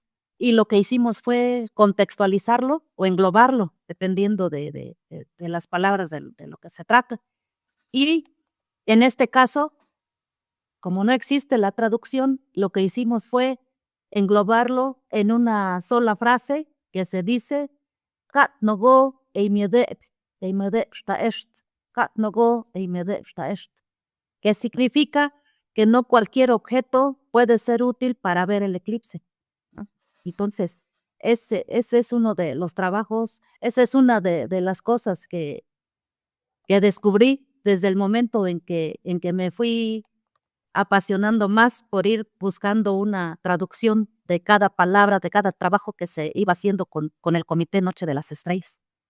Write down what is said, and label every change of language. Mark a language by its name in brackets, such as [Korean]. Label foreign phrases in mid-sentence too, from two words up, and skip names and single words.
[Spanish] Y lo que hicimos fue contextualizarlo o englobarlo, dependiendo de las palabras de lo que se trata. Y en este caso, como no existe la traducción, lo que hicimos fue englobarlo en una sola frase que se dice "Kat nogo eimede shtaesht", "Kat nogo eimede shtaesht", que significa que no cualquier objeto puede ser útil para ver el eclipse, ¿no? Entonces, ese es uno de los trabajos, esa es una de las cosas que descubrí desde el momento en que me fui apasionando más por ir buscando una traducción de cada palabra, de cada trabajo que se iba haciendo con el Comité Noche de las Estrellas.